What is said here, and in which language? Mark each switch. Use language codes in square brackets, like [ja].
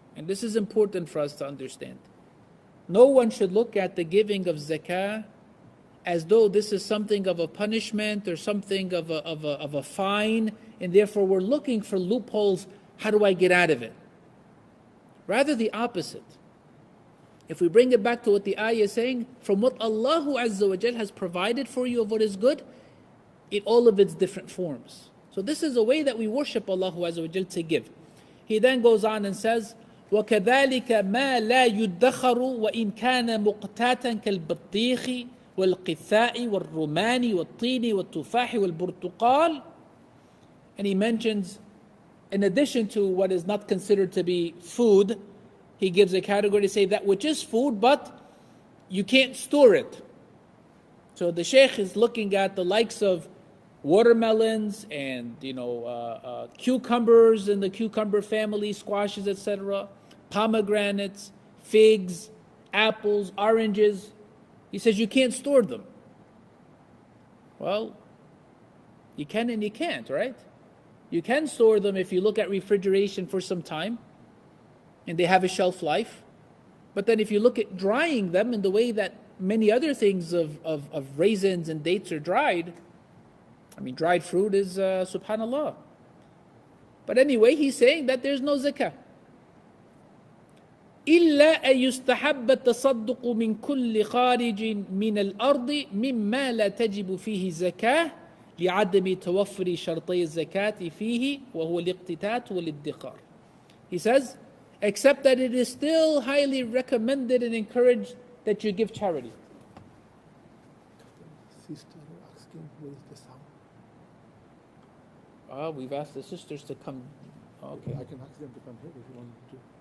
[en] And this is important for us to understand. No one should look at the giving of zakah as though this is something of a punishment or something of a fine, and therefore we're looking for loopholes. How do I get out of it? Rather the opposite. If we bring it back to what the ayah is saying, from what Allah Azza wa Jal has provided for you of what is good, in all of its different forms. So this is a way that we worship Allah Azza wa Jal to give. He then goes on and says, [ar] وَكَذَلِكَ مَا لَا يُدَّخَرُ وَإِنْ كَانَ مُقْتَاتًا كَالْبَطِّيخِ وَالْقِثَّاءِ وَالرُّمَانِ وَالطِّينِ وَالتُّفَاحِ وَالْبُرْتُقَالِ. [en] And he mentions, in addition to what is not considered to be food, he gives a category to say that which is food, but you can't store it. So the Shaykh is looking at the likes of watermelons and cucumbers in the cucumber family, squashes, etc., pomegranates, figs, apples, oranges. He says you can't store them. Well, you can and you can't, right? You can store them if you look at refrigeration for some time and they have a shelf life. But then if you look at drying them in the way that many other things of raisins and dates are dried, dried fruit is subhanallah. But anyway, he's saying that there's no zakah. [ar] إلا أن يستحب التصدق من كل خارج من الأرض مما لا تجب فيه زكاة لعدم توفر شرطي الزكاة فيه وهو الاقتتات والادخار. [en] He says, except that it is still highly recommended and encouraged that you give charity. Sister asking where is the sound? We've asked the sisters to come. Okay. I can ask them to come here if you want to.